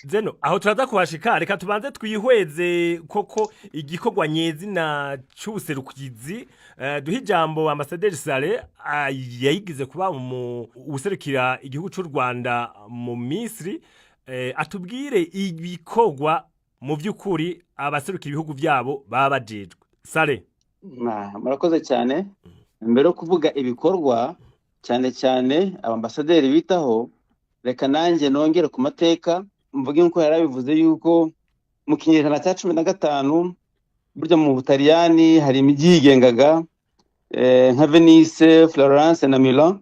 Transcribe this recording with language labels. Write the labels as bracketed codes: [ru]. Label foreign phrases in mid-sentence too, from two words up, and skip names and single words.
[rn] Zeno aho turaza kuhashika, reka tubanze twihweze koko igikorwa nyezina c'ubuserukizi. Duhe ijambo ambasaderi Sale yayigize kuba userukira igihugu c'u Rwanda mu Misiri, atubwire ibikorwa mu by'ukuri abaserukira ibihugu byabo baba bajejwe. Sale. [rw] Murakoze cyane. Mbere yo kuvuga ibikorwa cyane cyane abambasaderi bitaho, reka nanjye nongere ku mateka mvuge nko yarabivuze yuko mu kinyejana cya 15 burya mu Butaliyani hari imijyi yigengaga nka Venice, Florence na Milan.